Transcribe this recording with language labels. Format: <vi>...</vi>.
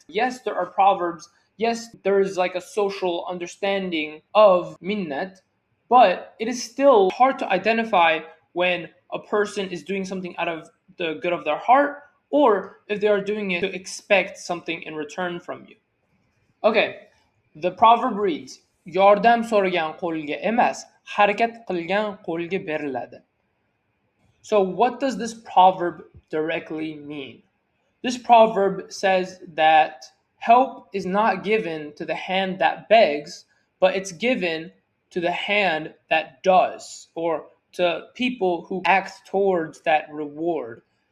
<en>Yes, there are proverbs. Yes, there is like a social understanding of Minnat, but it is still hard to identify when a person is doing something out of the good of their heart or if they are doing it to expect something in return from you. Okay, the proverb reads,</en> <uz>yordam so'ragan qo'lga emas, harakat qilgan qo'lga beriladi.</uz> <en>So what does this proverb directly mean? This proverb says that help is not given to the hand that begs, but it's given to the hand that does, or to people who act towards that reward.</en>